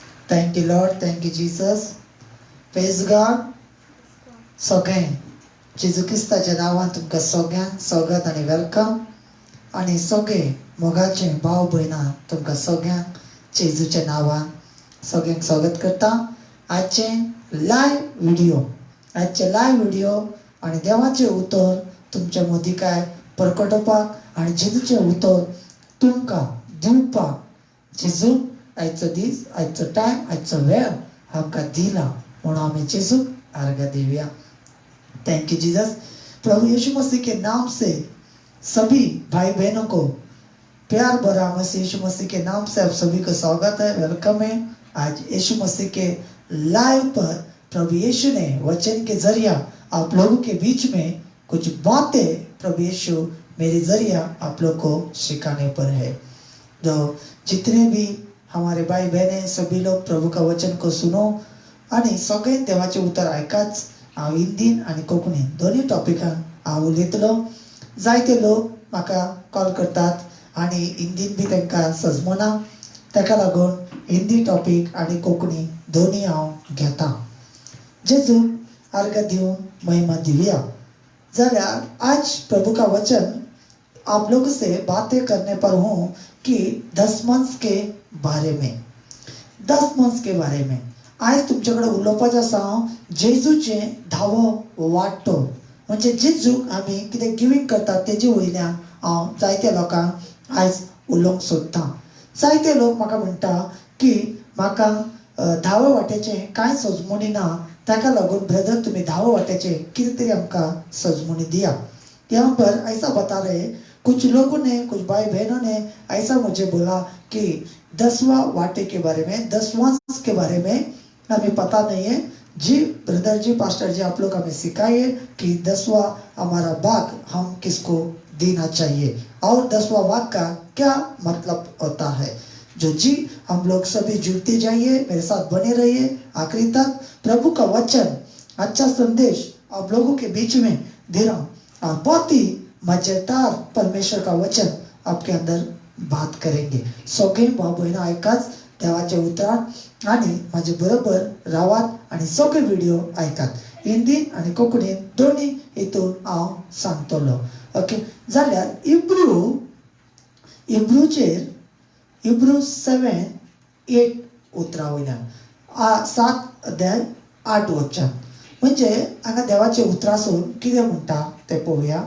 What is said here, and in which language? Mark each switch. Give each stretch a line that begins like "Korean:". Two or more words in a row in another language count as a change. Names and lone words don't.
English: Thank you, Lord. Thank you, Jesus. Praise God.
Konkani: सगळें जेजू क्रिस्ताच्या नांवान तुमकां सगळ्यांक स्वागत आनी वेलकम. आनी सगळे मोगाचे भाव भयणां तुमकां सगळ्यांक जेजूच्या नांवान सगळ्यांक स्वागत करता. आजचे
English: live video
Konkani: आनी देवाचें उतर तुमच्या मदीं काय प्रकटोवपाक आनी जेजूचें उतर तुमकां दिवपाक जेजू आयचो दीस, आयचो टायम, आयचो वेळ आमकां दिला म्हणून आमी जेजूक आर्गां दिवया.
English: Thank you Jesus.
Hindi: प्रभु यीशु मसीह के नाम से सभी भाई बहनों को प्यार भरा मसीह यीशु मसीह के नाम से आप सभी को स्वागत है, वेलकम है. आज यीशु मसीह के लाइव पर प्रभु यीशु ने वचन के जरिया आप लोगों के बीच में कुछ बातें प्रभु यीशु मेरे जरिया आप लोग को सिखाने पर है. जो जितने भी हमारे भाई बहन सभी लोग प्रभु का वचन को सुनो
Konkani: आणि सगळे देवाचे उतर ऐकाच. हांव हिंदीन आनी कोंकणीन दोनूय टॉपिकान हांव उलयतलो. जायते लोक म्हाका कॉल करतात आनी हिंदीन बी तांकां सजमना, ताका लागून हिंदी टॉपिक आनी कोंकणी दोनूय हांव घेता. जेजू अर्घ दिवन महिमा दिवया.
Hindi: जाल्यार आज प्रभु का वचन आप लोग से बातें करने पर हूँ कि 10 मंथ्स के बारे में. 10 मंथ्स के बारे में
Konkani: आज तुमच्याकडे उलोवपाचें आसा जेजूचें धावो वाटो. म्हणजे जेजूक आमी कितें गिवींग करतात तेजे वयल्यान हांव जायत्या लोकांक आयज उलोवंक सोदतां. जायते लोक म्हाका म्हणटा की म्हाका धावो वाट्याचें कांय सजमणी ना, ताका लागून ब्रदर तुमी धावो वाट्याचें कितें तरी आमकां सजमणी दिया.
Hindi: यहाँ पर ऐसा बता रहे कुछ लोगों ने, कुछ भाई बहनों ने ऐसा मुझे बोला कि 10वां वाटे के बारे में, 10 वंश के बारे में हमें पता नहीं है. जी ब्रदर जी, पास्टर जी, आप लोग हमें सिखाइए कि 10वां हमारा भाग हम किसको देना चाहिए और 10वां भाग का क्या मतलब होता है. जो जी हम लोग सभी जुड़ते जाइए, मेरे साथ बने रहिए आखिरी तक. प्रभु का वचन, अच्छा संदेश आप लोगों के बीच में दे रहा हूँ. बहुत ही मजेदार परमेश्वर का वचन आपके अंदर बात करेंगे.
Konkani: सगळे भाव बहिणा ऐकाच देवाचे उतरात आणि माझे बरोबर रावात आणि सगळे व्हिडिओ ऐकात. हिंदी आणि कोंकणी दोन्ही हितून हांव सांगतलो. ओके. जाल्यार इब्रू 7:8 उतरां वयल्यान 7 अध्याय 8 वचन म्हणजे हांगा देवाचे उतरासून कितें म्हणटा ते पळोवया.